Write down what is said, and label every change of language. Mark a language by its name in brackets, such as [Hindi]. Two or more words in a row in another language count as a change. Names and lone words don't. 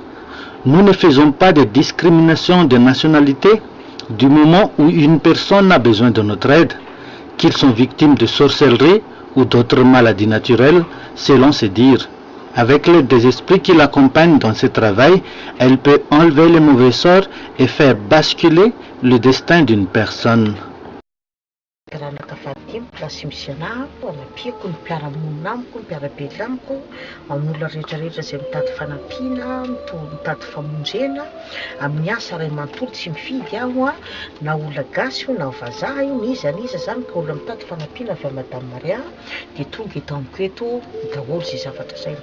[French] Nous ne faisons pas de discrimination de nationalité du moment où une personne a besoin de notre aide, qu'ils sont victimes de sorcellerie ou d'autres maladies naturelles, selon ses dires. Avec l'aide des esprits qui l'accompagnent dans ce travail, elle peut enlever les mauvais sorts et faire basculer le destin d'une personne. [Malagasy] Plasy misy anahako anapiako ny mpiara-monina amiko, ny mpiara-bely amiko, amin'olona rehetrarehetra izay mitady fanampiana, mitady famonjena, amin'ny asa iray manontolo tsy mifidy aho na olona gasy io na vazaha io, iza zany ka olona mitady fanampiana avy Madame Maria dia tonga eto amiko eto daholo izay zavatra saina.